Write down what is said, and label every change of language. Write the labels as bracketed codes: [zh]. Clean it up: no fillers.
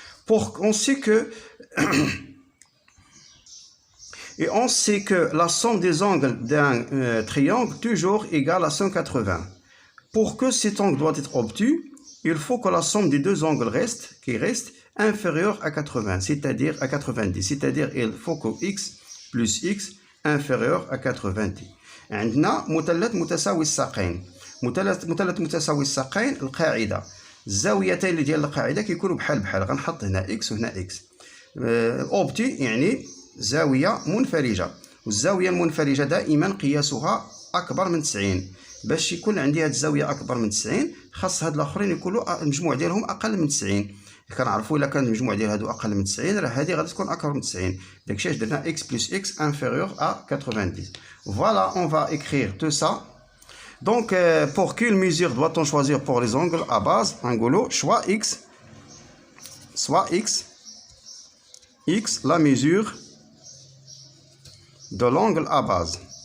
[fr] On sait que et on sait que la somme des angles d'un triangle toujours égale à 180. Pour que cet angle doit être obtus, il faut que la somme des deux angles reste inférieure à 80, c'est-à-dire à 90. C'est-à-dire il faut que x plus x inférieur à 90. [ar] عندنا مثلث متساوي الساقين. مثلث متساوي الساقين القاعدة الزاويتين اللي ديال القاعدة كيكونوا بحال غنحط هنا x وهنا x. اوبتي يعني زاوية منفرجة، والزاوية المنفرجة دائما قياسها أكبر من 90. باش يكون عندي هاد الزاوية أكبر من 90 خاص هاد الآخرين يكونوا المجموع ديالهم أقل من 90. كنعرفوا إلا كان المجموع ديال هادو أقل من 90 راه هادي غادي تكون أكبر من 90. داكشي علاش درنا [fr] x plus x inférieur à 90. Voilà, on va écrire tout ça. Donc pour quelle mesure doit-on choisir pour les angles à base? Angolo, soit x, la mesure de l'angle à base.